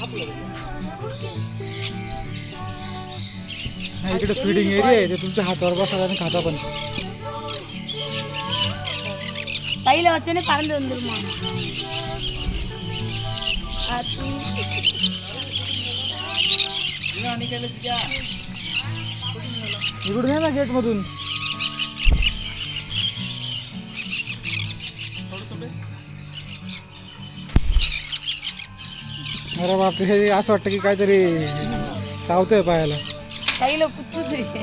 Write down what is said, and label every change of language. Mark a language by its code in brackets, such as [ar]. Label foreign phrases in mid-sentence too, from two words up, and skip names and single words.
[mr] इकडे [en] feeding area [mr] आहे, ते तुमच्या हातावर बसायला आणि खाता पण. [ta] கையில வச்சோன்னே பறந்து வந்துருமா. [mr] इकडून आहे ना गेट मधून. अरे बापरे, हे असं वाटतं की काहीतरी चावतंय पायाला. [ta] கையில குத்துது.